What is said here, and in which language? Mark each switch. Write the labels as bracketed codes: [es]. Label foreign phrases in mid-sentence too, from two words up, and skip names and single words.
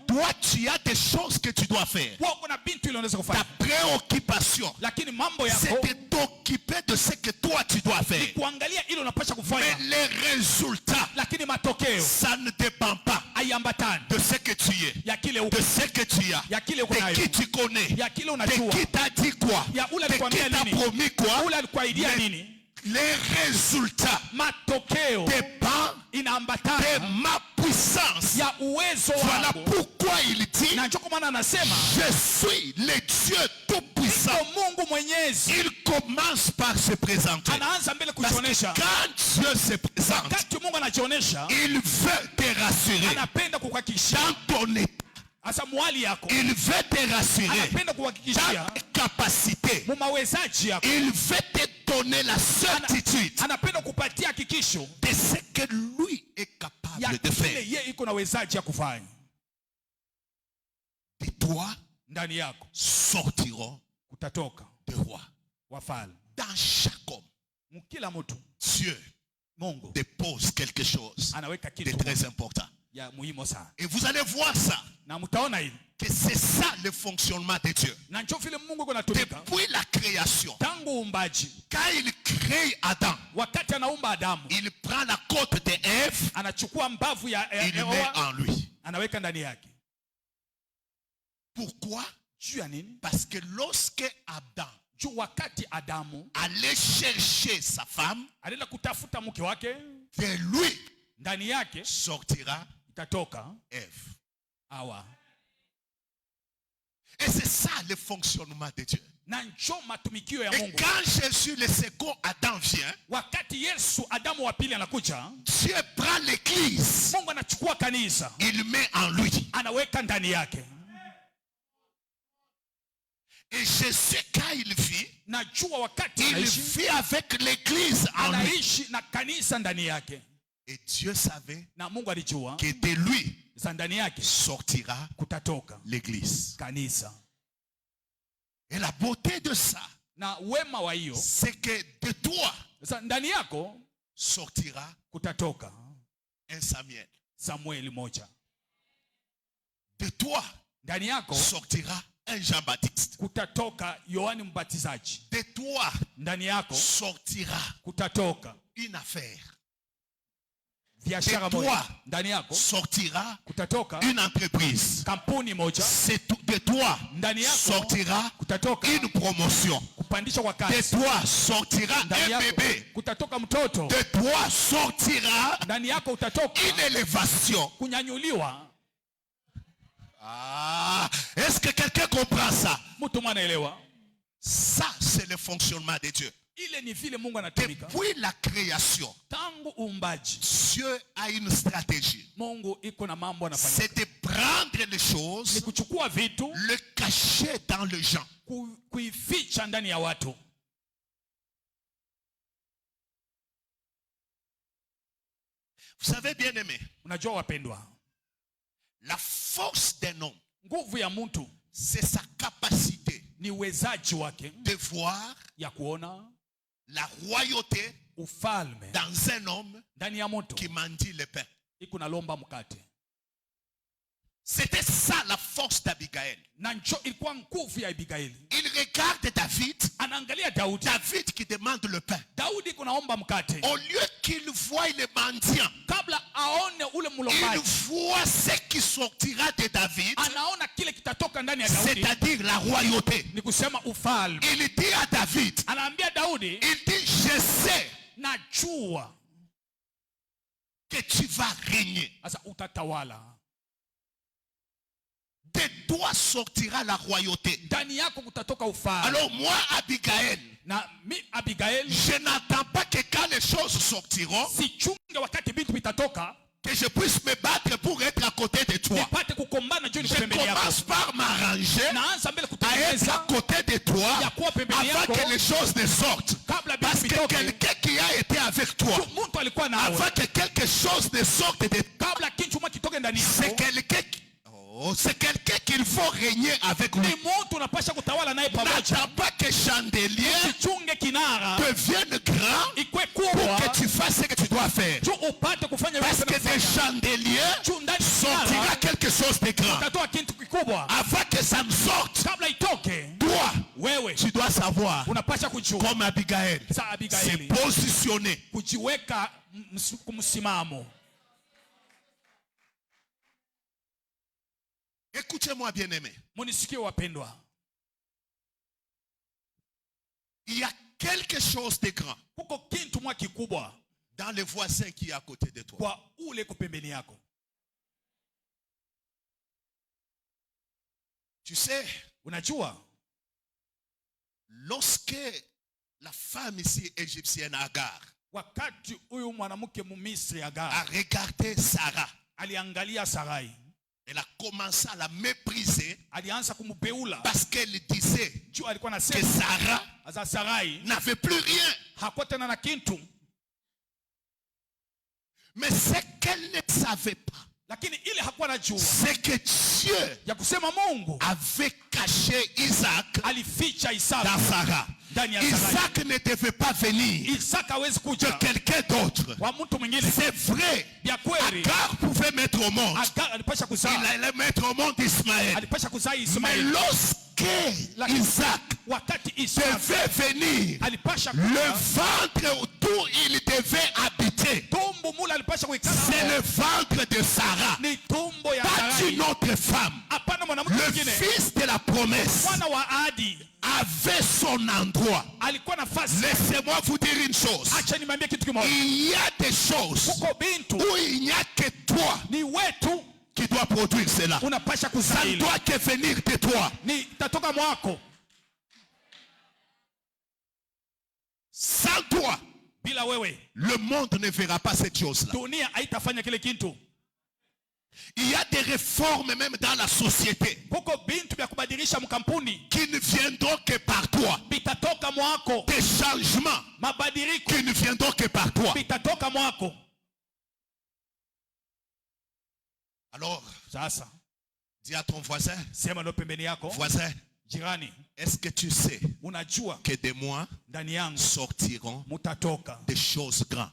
[fr] toi, tu as des choses que tu dois faire. [sw] wewe uko na bintu ile unaweza [fr] Ta [sw] kufanya, [fr] préoccupation, [sw] lakini mambo [fr] c'est [sw] yako [fr] de t'occuper de ce que toi, tu dois [sw] ni [fr] faire. [sw] kuangalia ile unapaswa [fr] Mais [sw] kufanya, [fr] les résultats, [sw] lakini matokeo [fr] ça ne dépend pas [sw] haiambatani [fr] de ce que tu es, [sw] ya kile [fr] de [sw] uko, [fr] ce que tu as, [sw] ya kile uko [fr] de [sw] nayo, [fr] qui tu connais, [sw] ya kile [fr] de [sw] unajua, [fr] qui t'a dit quoi, [sw] ya ule [fr] de qui [sw] alikwambia [fr] t'a [sw] nini, [fr] promis quoi. [sw] ule alikuahidia [fr] Mais [sw] nini. [fr] les résultats [sw] Matokeo [fr] dépendent de [sw] inaambatana [fr] ma puissance. [sw] ya uwezo [fr] Voilà [sw] wako. [fr] pourquoi il dit, [sw] Na ndio kwa maana anasema [fr] je suis le Dieu tout-puissant. [sw] niko Mungu Mwenyezi. [fr] Il commence par se présenter. [sw] Anaanza mbele [fr] Parce que [sw] kujionyesha. [fr] quand Dieu se présente, [sw] Wakati Mungu anajionyesha, [fr] il veut te rassurer [sw] anapenda kukuhakikishia [fr] dans ton état. [sw] hasa mwali yako, [fr] Il veut te rassurer [sw] anapenda kukuhakikishia [fr] dans tes capacités. [sw] mu mawezaji yako, [fr] Il veut te donner la certitude [sw] anapenda kupatia hakikisho [fr] de ce que lui est capable [sw] ya [fr] de [sw] kile [fr] faire. [sw] yeye iko na wezaji ya kufanya. [fr] De toi [sw] Ndani yako [fr] sortiront [sw] kutatoka [fr] des rois. [sw] wafalme. [fr] Dans chaque homme, [sw] Mkila mtu [fr] Dieu [sw] Mungu [fr] dépose quelque chose [sw] anaweka [fr] de [sw] kitu [fr] très important. [sw] ya muhimu sana, [fr] Et vous allez voir ça, [sw] na mtaona hili, [fr] que c'est ça le fonctionnement de Dieu. [sw] na njoo vile Mungu iko natumika [fr] Depuis la création, [sw] tangu uumbaji. [fr] quand il crée Adam, [sw] Wakati anaumba Adamu, [fr] il prend la côte de Ève, [sw] anachukua mbavu ya [fr] il met [sw] Ewa, [fr] en lui. [sw] anaweka ndani yake. [fr] Pourquoi? [sw] Juu ya nini? [fr] Parce que lorsque Adam [sw] Juu wakati Adamu [fr] allait chercher sa femme, [sw] alienda kutafuta mke wake, [fr] de lui [sw] ndani yake [fr] sortira [sw] itatoka [fr] Ève. [sw] Hawa. [fr] Et c'est ça le fonctionnement de Dieu. [sw] Na njoo matumikio ya [fr] Et [sw] Mungu. [fr] quand Jésus, le second Adam, vient, [sw] Wakati Yesu Adamu wa pili anakuja, [fr] Dieu prend l'église, [sw] Mungu anachukua kanisa, [fr] il met en lui. [sw] anaweka ndani yake. [fr] Et Jésus, quand il vit, [sw] Na jua wakati [fr] il [sw] anaishi, [fr] vit avec l'église en lui. [sw] anaishi na kanisa ndani yake. [fr] Et Dieu savait [sw] Na Mungu alijua [fr] que de lui [sw] za ndani yake [fr] sortira [sw] kutatoka [fr] l'église. [sw] kanisa. [fr] Et la beauté de ça, [sw] Na wema wa hiyo, [fr] c'est que de toi [sw] sasa ndani yako [fr] sortira [sw] kutatoka [fr] un Samuel. [sw] Samueli moja. [fr] De toi [sw] Ndani yako [fr] sortira un Jean-Baptiste. [sw] kutatoka Yohani Mbatizaji. [fr] De toi [sw] Ndani yako [fr] sortira [sw] kutatoka [fr] une affaire. [sw] biashara [fr] De toi [sw] moja. Ndani yako [fr] sortira [sw] kutatoka [fr] une entreprise. [sw] kampuni moja. [fr] De toi [sw] Ndani yako [fr] sortira [sw] kutatoka [fr] une promotion. [sw] kupandisha kwa [fr] De [sw] kasi. [fr] toi sortira [sw] Ndani [fr] un [sw] yako [fr] bébé. [sw] kutatoka mtoto. [fr] De toi sortira [sw] Ndani yako utatoka [fr] une élévation. [sw] kunyanyuliwa. [fr] Ah, est-ce que quelqu'un comprend ça? [sw] Mtu mwanaelewa? [fr] Ça, c'est le fonctionnement de Dieu. [sw] Ile ni vile Mungu anatumika. [fr] Depuis la création, [sw] Tangu uumbaji, [fr] Dieu a une stratégie. [sw] Mungu iko na mambo anafanya. [fr] C'est de prendre les [sw] Ni [fr] choses, [sw] kuchukua vitu, [fr] le cacher dans les gens. [sw] kuificha ndani ya watu. [fr] Vous savez, bien aimé, [sw] Unajua wapendwa, [fr] la force d'un homme, [sw] nguvu ya mtu [fr] c'est sa capacité [sw] ni uwezaji wake [fr] de voir [sw] ya kuona [fr] la royauté [sw] ufalme [fr] dans un homme [sw] ndani ya mtu [fr] qui mendie le pain. [sw] iko nalomba mkate. [fr] C'était ça la force d'Abigail. [sw] Na njo ilikuwa nguvu ya Abigaili. [fr] Il regarde David, [sw] Anaangalia Daudi. [fr] David qui demande le pain. [sw] Daudi kunaomba mkate. [fr] Au lieu qu'il voie les mendiants, [sw] Kabla aone ule [fr] il [sw] mlombaji, [fr] voit ce qui sortira de David, [sw] anaona kile kitatoka ndani ya Daudi, [fr] c'est-à-dire la royauté. [sw] ni kusema ufalme. [fr] Il dit à David, [sw] Anaambia Daudi, [fr] il dit, je sais [sw] najua [fr] que tu vas régner. [sw] sasa utatawala. [fr] De toi sortira la royauté. [sw] Ndani yako kutatoka ufalme. [fr] Alors moi, Abigail, [sw] Na mi Abigaili, [fr] je n'attends pas que quand les choses sortiront, [sw] sichunge wakati vitu vitatoka, [fr] que je puisse me battre pour être à côté de toi. [sw] nipate kukombana juu ni [fr] Je [sw] pembeni yako. [fr] commence par m'arranger [sw] Naanza mbele [fr] à être à [sw] kutengeneza [fr] côté de toi [sw] ya kuwa pembeni [fr] avant [sw] yako [fr] que les choses ne sortent. [sw] kabla [fr] Parce [sw] vitu [fr] que [sw] vitoke. [fr] quelqu'un qui a été avec toi, [sw] Mtu alikuwa nawe [fr] avant que quelque chose ne sorte de toi, [sw] kabla kitu mwa kitoke ndani [fr] c'est [sw] yako, [fr] quelqu'un qu'il faut régner avec lui. [sw] ni mtu unapasha kutawala naye pamoja. [fr] N'attends pas que chandelier [sw] Sichunge kinara [fr] devienne grand [sw] ikwe [fr] pour [sw] kubwa [fr] que tu fasses ce que tu dois faire. [sw] juu upate kufanya [fr] Parce [sw] vile [fr] que des chandeliers [sw] juu ndani [fr] sortira [sw] kinara [fr] quelque chose de grand. [sw] utatoa kitu kikubwa. [fr] Avant que ça ne sorte, [sw] Kabla itoke, [fr] toi, [sw] wewe [fr] tu dois savoir, [sw] unapasha kujua [fr] comme Abigail, [sw] sa [fr] se [sw] Abigaili [fr] positionner. [sw] kujiweka kumsimamo. [fr] Écoutez-moi, bien-aimé. [sw] Munisikie wapendwa, [fr] Il y a quelque chose de grand [sw] kuko kitu mwa kikubwa [fr] dans le voisin qui est à côté de toi. [sw] kwa ule kupembeni yako. [fr] Tu sais, [sw] Unajua, [fr] lorsque la femme ici égyptienne Agar [sw] wakati huyu mwanamke Mumisri [fr] a [sw] Agar [fr] regardé Sarah, [sw] aliangalia Sarai, [fr] elle a commencé à la mépriser [sw] alianza kumbeula [fr] parce qu'elle disait [sw] juu alikuwa [fr] que [sw] anasema [fr] Sarah [sw] asa Sarai [fr] n'avait plus rien. [sw] hakuwa tena na kitu, [fr] Mais ce qu'elle ne savait pas, [sw] lakini ile hakuwa najua [fr] c'est que Dieu [sw] ya kusema Mungu [fr] avait caché Isaac [sw] alificha [fr] dans [sw] Isaka [fr] Sarah. [sw] ndani ya Sarai. [fr] Isaac ne devait pas venir [sw] Isaka hawezi [fr] de [sw] kuja [fr] quelqu'un d'autre. [sw] kwa mtu mwingine. [fr] C'est vrai. [sw] Vya kweli [fr] Agar pouvait mettre au monde. [sw] Agar alipasha [fr] Il [sw] kuzaa, [fr] allait mettre au monde Ismaël. [sw] alipasha kuzaa [fr] Mais [sw] Ismaeli. [fr] lorsque Isaac [sw] Wakati Isaka [fr] devait venir, [sw] alipasha [fr] le [sw] kuja, [fr] ventre d'où il devait habiter, [sw] tumbo mula alipasha kuikala [fr] c'est [sw] hapo, [fr] le ventre de Sarah, [sw] ni tumbo ya [fr] pas [sw] Sarai, [fr] d'une autre femme. [sw] hapana mwanamke [fr] Le [sw] mwingine. [fr] fils de la promesse [sw] Mwana wa ahadi [fr] avait son endroit. [sw] alikuwa nafasi. [fr] Laissez-moi vous dire une chose. [sw] Acha nimwambie kitu kimoja, [fr] Il y a des choses [sw] kuko bintu [fr] où il n'y a que toi [sw] ni wetu [fr] qui dois produire cela. [sw] unapasha [fr] Ça [sw] kuzaa [fr] ne [sw] ile, [fr] doit que venir de toi. [sw] ni tatoka mwako. [fr] Sans toi, [sw] Bila wewe [fr] le monde ne verra pas cette chose-là. [sw] dunia haitafanya kile kitu. [fr] Il y a des réformes même dans la société [sw] Kuko bintu vya kubadilisha mkampuni [fr] qui ne viendront que par toi. [sw] vitatoka mwako, [fr] Des changements [sw] mabadiliko [fr] qui ne viendront que par toi. [sw] vitatoka mwako. [fr] Alors, [sw] Sasa [fr] dis à ton voisin, [sw] sema ndo pembeni yako, [fr] voisin, [sw] jirani, [fr] est-ce que tu sais [sw] unajua [fr] que de moi [sw] ndani yangu [fr] sortiront [sw] mutatoka [fr] des choses grandes?